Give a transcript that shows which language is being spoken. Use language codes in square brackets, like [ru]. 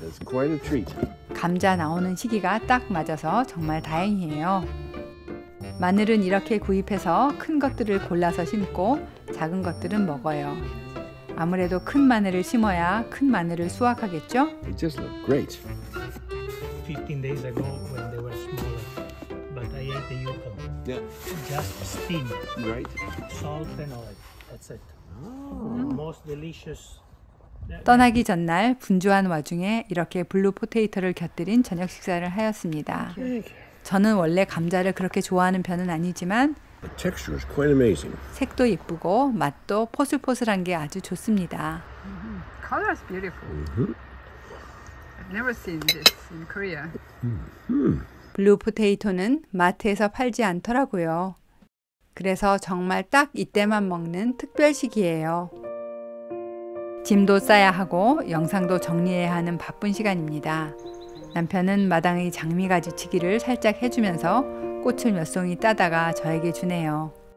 [en] That's quite a treat. [ko] 감자 나오는 시기가 딱 맞아서 정말 다행이에요. 마늘은 이렇게 구입해서 큰 것들을 골라서 심고 작은 것들은 먹어요. 아무래도 큰 마늘을 심어야 큰 마늘을 수확하겠죠? [en] They just look great. 15 days ago when they were smaller, but I ate the yucca. Yeah. Just steamed, Right. salt and oil. That's it. Most delicious. [ko] 떠나기 전날 분주한 와중에 이렇게 블루 포테이토를 곁들인 저녁 식사를 하였습니다. 저는 원래 감자를 그렇게 좋아하는 편은 아니지만 [en] The texture is quite amazing. [ko] 색도 이쁘고 맛도 포슬포슬한 게 아주 좋습니다. [en] Color is beautiful. I've never seen this in Korea. [ko] 블루 포테이토는 마트에서 팔지 않더라고요. 그래서 정말 딱 이때만 먹는 특별식이에요. 짐도 싸야 하고 영상도 정리해야 하는 바쁜 시간입니다. 남편은 마당의 장미가지치기를 살짝 해주면서 꽃을 몇 송이 따다가 저에게 주네요.